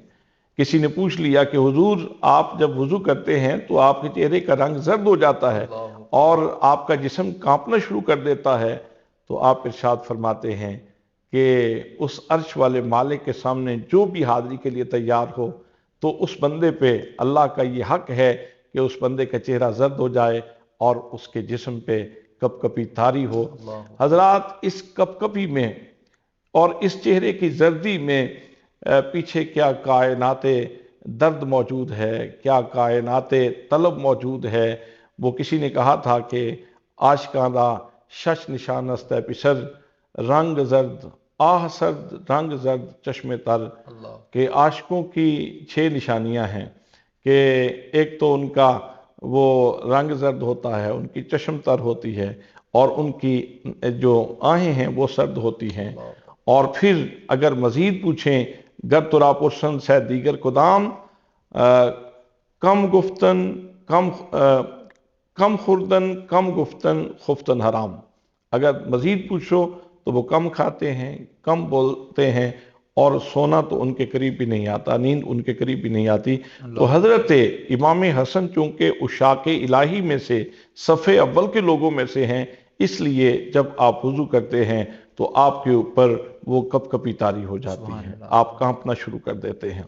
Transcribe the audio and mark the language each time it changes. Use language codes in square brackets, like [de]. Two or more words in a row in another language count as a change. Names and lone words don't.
[ur] کسی نے پوچھ لیا کہ حضور آپ جب وضو کرتے ہیں تو آپ کے چہرے کا رنگ زرد ہو جاتا ہے اور آپ کا جسم کانپنا شروع کر دیتا ہے، تو آپ ارشاد فرماتے ہیں کہ اس عرش والے مالک کے سامنے جو بھی حاضری کے لیے تیار ہو تو اس بندے پہ اللہ کا یہ حق ہے کہ اس بندے کا چہرہ زرد ہو جائے اور اس کے جسم پہ کپ کپی طاری ہو۔ حضرات، اس کپ کپی میں اور اس چہرے کی زردی میں پیچھے کیا کائنات درد موجود ہے، کیا کائنات طلب موجود ہے۔ وہ کسی نے کہا تھا کہ [fa] عاشقاں دا شش نشان است ہے پسر، رنگ زرد آہ سرد رنگ زرد چشم تر، [ur] کہ عاشقوں کی 6 نشانیاں ہیں کہ ایک تو ان کا وہ رنگ زرد ہوتا ہے، ان کی چشم تر ہوتی ہے اور ان کی جو آہیں ہیں وہ سرد ہوتی ہیں۔ اور پھر اگر مزید پوچھیں، [fa] گر ترا پرسن ہے دیگر کدام، کم گفتن کم خوردن کم گفتن خفتن حرام۔ [ur] اگر مزید پوچھو تو وہ کم کھاتے ہیں، کم بولتے ہیں اور سونا تو ان کے قریب بھی نہیں آتا، نیند ان کے قریب بھی نہیں آتی۔ تو حضرت امام حسن چونکہ عشاق الہی میں سے صف اول کے لوگوں میں سے ہیں، اس لیے جب آپ وضو کرتے ہیں تو آپ کے اوپر وہ کپ کپی طاری ہو جاتی ہے، آپ کانپنا شروع کر دیتے ہیں۔